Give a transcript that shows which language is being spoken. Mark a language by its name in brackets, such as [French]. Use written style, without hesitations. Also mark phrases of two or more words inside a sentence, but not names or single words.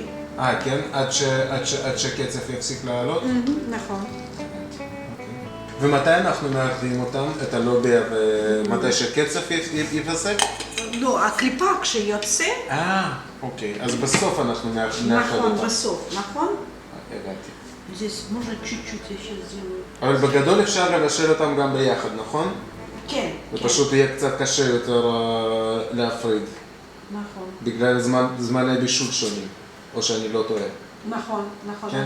[Hebrew] כן? עד שקצף יפסיק לעלות? נכון. ומתי אנחנו מאחדים אותם, את הלוביה, ומתי שקצף ייפסק? לא, הקליפה כשיוצא... אוקיי. אז בסוף אנחנו נאחד אותם. נכון, בסוף, נכון? הבנתי. [Russian] Здесь можно чуть-чуть я сейчас сделаю. [Hebrew] אבל בגדול אפשר לבשל אותם גם ביחד, נכון? כן. זה פשוט יהיה קצת קשה יותר להפריד. נכון. בגלל זמני בישול שונים, או שאני לא טועה. נכון, נכון, כן?